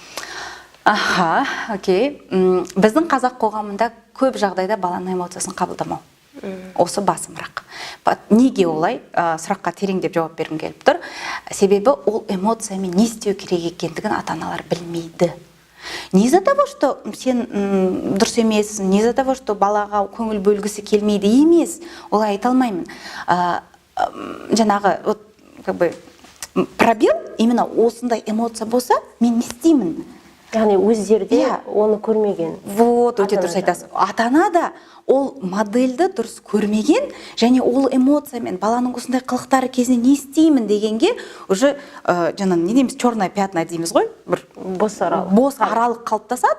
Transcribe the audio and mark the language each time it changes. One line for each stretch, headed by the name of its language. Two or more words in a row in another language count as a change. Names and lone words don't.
Kazakh: Окей. Біздің қазақ қоғамында көп жағдайда баланың эмоциясын қабылдамау. Осы басымырақ. Неге олай? Сұраққа тереңдеп жауап бергім келіп тұр. Себебі ол эмоциямен не істеу керек екендігін ата-аналар білмейді.
Russian: Не из-за того, что
Kazakh: сен дұрыс емессің,
Russian: не из-за того, что
Kazakh: балаға көңіл бөлгісі келмейді емес, олай айта алмаймын. Жаңағы пробел именно осындай эмоция болса, мен не істеймін? Яғни өздерде оны көрмеген. Вот, өте дұрыс айтасыз. Ата-ана да ол модельді дұрыс көрмеген, және ол эмоциямен баланың осындай қылықтары кезінде не істеймін дегенге уже жаңағы не дейміз,
Russian: черная пятна
Kazakh: дейміз ғой, бір бос аралық қалыптасады.